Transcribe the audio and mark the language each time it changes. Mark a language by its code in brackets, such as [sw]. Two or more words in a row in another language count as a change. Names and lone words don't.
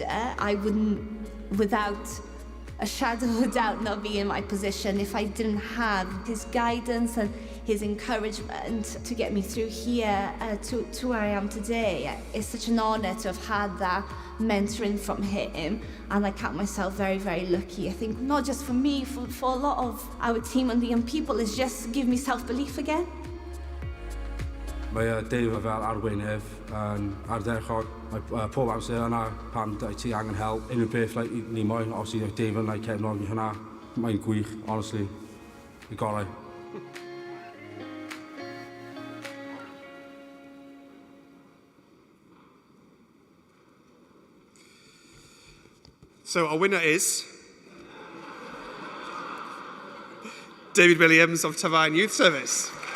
[en] I wouldn't, without a shadow of a doubt, not be in my position if I didn't have his guidance and his encouragement to get me through here to where I am today. It's such an honour to have had that mentoring from him, and I count myself very, very lucky. I think not just for me, for a lot of our team and the young people, it's just give me self-belief again. [cy] Mae Dave fel arweinydd yn ardderchog. Mae pob amser yna pan ti angen help. Unrhyw beth ni moyn, obviously Dave yn cefnog i hynna. Mae'n gwych, honestly. Y gorau. [en] So our winner is David Williams of Tavine Youth Service.